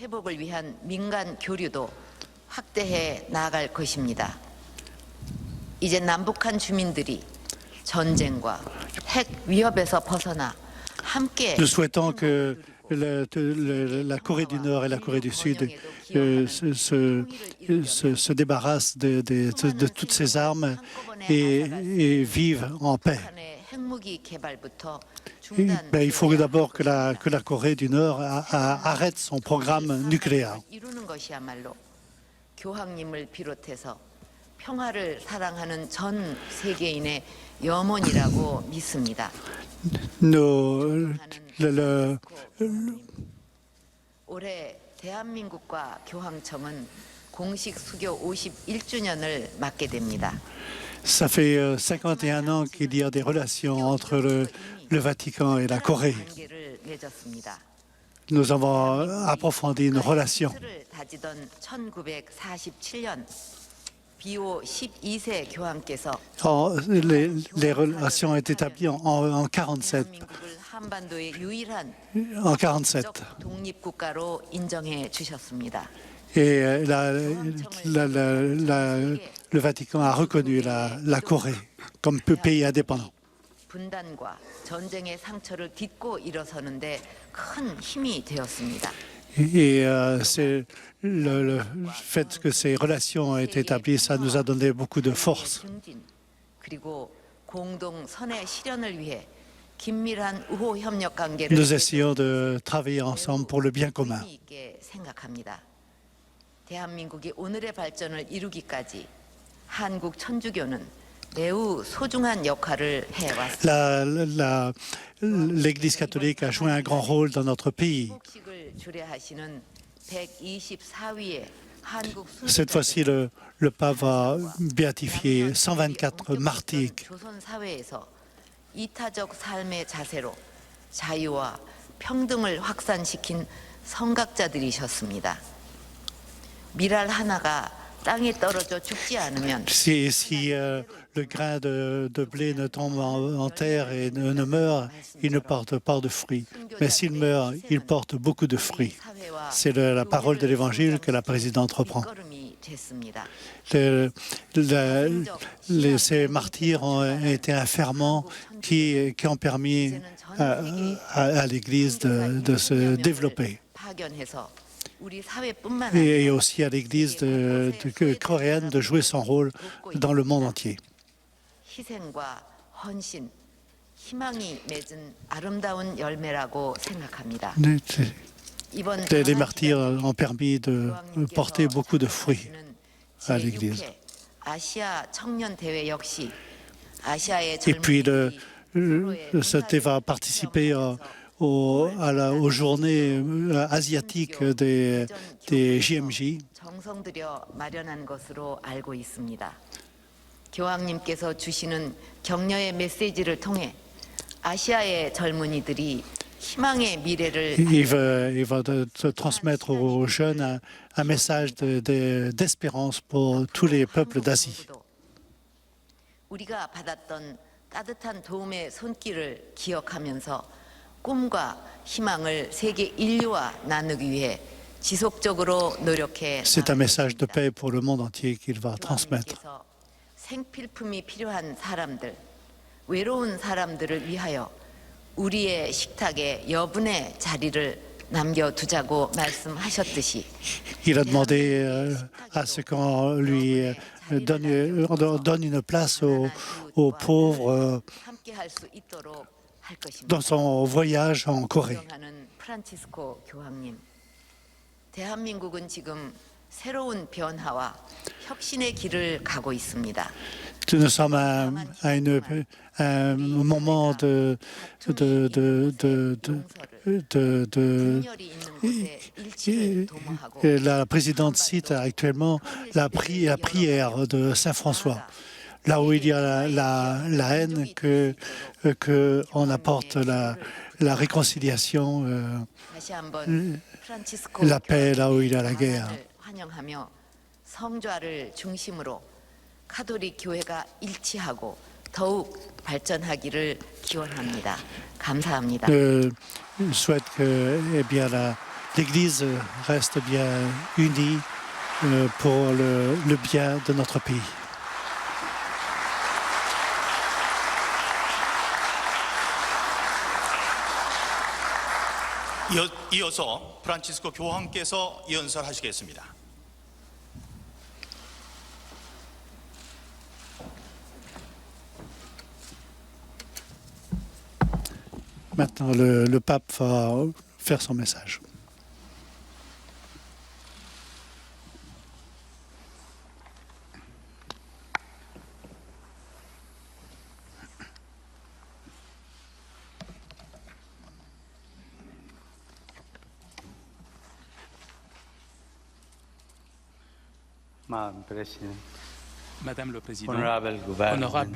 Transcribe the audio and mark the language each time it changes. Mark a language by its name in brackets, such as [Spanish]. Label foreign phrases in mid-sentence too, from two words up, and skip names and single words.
[French] Nous souhaitons que la Corée du Nord et la Corée du Sud se débarrassent de toutes ces armes et vivent en paix. Il faut d'abord que la Corée du Nord arrête son programme nucléaire. [Korean] 올해 대한민국과 교황청은 공식 수교 51주년을 맞게 됩니다. [French] Ça fait 51 ans qu'il y a des relations entre le Vatican et la Corée. Nous avons approfondi nos relations. Les relations ont été établies en 1947. En 1947. Et le Vatican a reconnu la Corée comme pays indépendant. [Korean] 분단과 전쟁의 상처를 딛고 일어서는데 큰 힘이 되었습니다. [French] Et c'est le fait que ces relations ont été établies, ça nous a donné beaucoup de force. [Korean] 그리고 공동 선의 실현을 위해 긴밀한 우호 협력 관계를 [French] Nous essayons de travailler ensemble pour le bien commun. [Korean] 의미 있게 생각합니다. 대한민국이 오늘의 발전을 이루기까지 한국 천주교는 매우 소중한 역할을 해왔습니다. [French] L'Église catholique a joué un grand rôle dans notre pays. Cette fois-ci, le pape va béatifier 124 martyrs. [Korean] 이타적 삶의 자세로 자유와 평등을 확산시킨 성각자들이셨습니다. 미랄 하나가 땅에 떨어져 죽지 않으면 [French] Si le grain de blé ne tombe en terre et ne meurt, il ne porte pas de fruits. Mais s'il meurt, il porte beaucoup de fruits. C'est la parole de l'Évangile que la présidente reprend. Ces martyrs ont été un ferment qui ont permis à l'Église de se développer. Et aussi à l'Église coréenne de jouer son rôle dans le monde entier. [Korean] 희생과 헌신, 희망이 맺은 아름다운 열매라고 생각합니다. [French] Les martyrs ont permis de porter beaucoup de fruits à l'Église. [Korean] 아시아 청년 대회 역시 아시아의 [French] Et puis, ce va participer aux journées asiatiques des JMJ. [Korean] 정성 들여 마련한 것으로 알고 있습니다. 교황님께서 주시는 격려의 메시지를 통해 아시아의 젊은이들이 희망의 미래를 [French] Il va transmettre aux jeunes un message d'espérance pour tous les peuples d'Asie. [Korean] 우리가 받았던 따뜻한 도움의 손길을 기억하면서 꿈과 희망을 세계 인류와 나누기 위해 지속적으로 노력해 [French] C'est un message de paix pour le monde entier qu'il va transmettre. [Korean] 생필품이 필요한 사람들, 외로운 사람들을 위하여 우리의 식탁에 여분의 자리를 남겨두자고 말씀하셨듯이 [French] Il a demandé à ce qu'on lui donne une place aux pauvres [Korean] 함께할 수 있도록 할 것입니다. [French] dans son voyage en Corée. [Korean] 존경하는 프란치스코 교황님, 대한민국은 지금 새로운 변화와 혁신의 길을 가고 있습니다. [French] Nous sommes à un moment de la présidente cite actuellement la prière de Saint François. Là où il y a la haine, qu'on apporte la réconciliation, la paix là où il y a la guerre. [Korean] 환영하며 성좌를 중심으로 카톨릭 교회가 일치하고 더욱 발전하기를 기원합니다. 감사합니다. [French] Je souhaite que l'Église reste bien unie pour le bien de notre pays. [Korean] 이어서 프란치스코 교황께서 연설하시겠습니다. [French] Maintenant, le pape va faire son message. Madame le Président, honorables